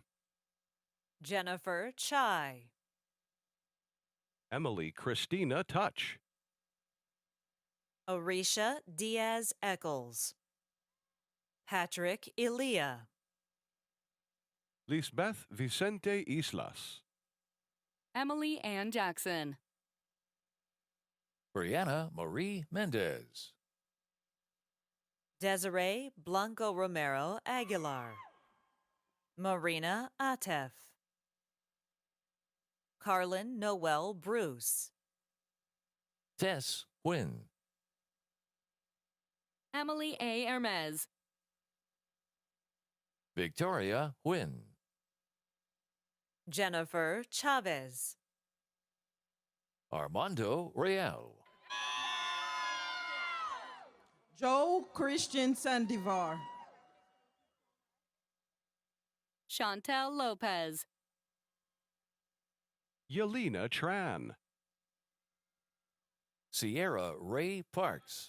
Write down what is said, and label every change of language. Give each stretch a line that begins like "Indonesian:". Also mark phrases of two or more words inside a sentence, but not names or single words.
English: Jennifer Chai. Emily Christina Touch. Orisha Diaz Eccles. Patrick Elia. Lisbeth Vicente Islas. Emily Ann Jackson. Brianna Marie Mendez. Desiree Blanco Romero Aguilar. Marina Atef. Carlin Noel Bruce. Tess Quinn. Emily A. Hermes. Victoria Quinn. Jennifer Chavez. Armando Real. Joe Christian Sandivar. Chantel Lopez. Yelena Tran. Sierra Ray Parks.